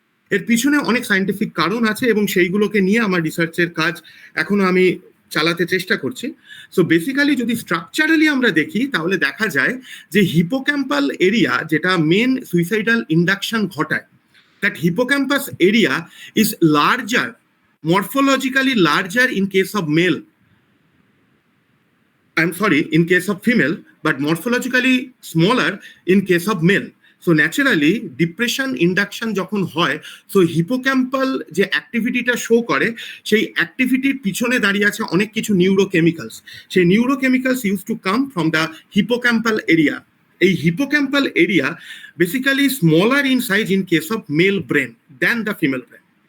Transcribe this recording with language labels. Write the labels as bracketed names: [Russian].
[Bangla] এর পিছনে অনেক সায়েন্টিফিক কারণ আছে এবং সেইগুলোকে নিয়ে আমার রিসার্চের কাজ এখনো আমি চালাতে চেষ্টা করছি। সো বেসিক্যালি যদি স্ট্রাকচারালি আমরা দেখি তাহলে দেখা যায় যে হিপোক্যাম্পাল এরিয়া যেটা মেন সুইসাইডাল ইন্ডাকশন ঘটায়, [English] That hippocampus area is larger, morphologically larger in case of male. I'm sorry, in case of female, but morphologically smaller in case of male. So naturally, depression induction [Bangla] যখন হয়, so hippocampal যে অ্যাক্টিভিটিটা show করে, সেই অ্যাক্টিভিটির পিছনে দাঁড়িয়ে আছে অনেক কিছু নিউরোকেমিক্যালস। [English] সেই neurochemicals use to come from the hippocampal area. এই hippocampal area basically smaller in size in case of male brain than the female brain.